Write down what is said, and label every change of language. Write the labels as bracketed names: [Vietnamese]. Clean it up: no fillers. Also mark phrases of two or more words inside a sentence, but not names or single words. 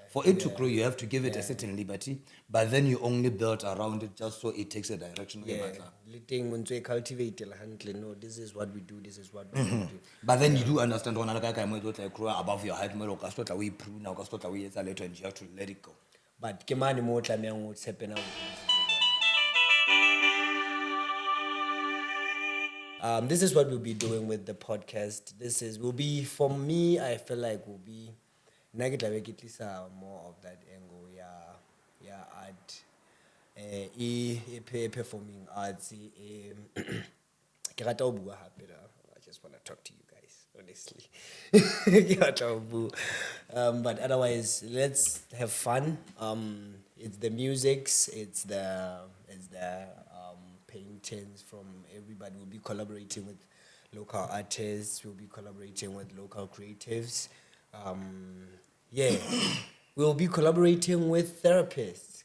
[English] For it to grow, you have to give it a certain liberty, but then you only build around it just so it takes a direction. Cultivate no, this is what we do, this is what we do. But then you do understand when I grow above your height, and you have to let it go. But [Southern Sotho] kemane mo tlamehang o tshepe na [English] this is what we'll be doing with the podcast. Will be, for me, I feel like will be negative more of that angle, art performing arts. [Southern Sotho] Ke rata ho bua hape la. [English] I just want to talk to you guys, honestly. [Southern Sotho] Ke rata ho bua. [English] But otherwise, let's have fun. It's the musics, it's the paintings from everybody. We'll be collaborating with local artists. We'll be collaborating with local creatives. Yeah, we'll be collaborating with therapists.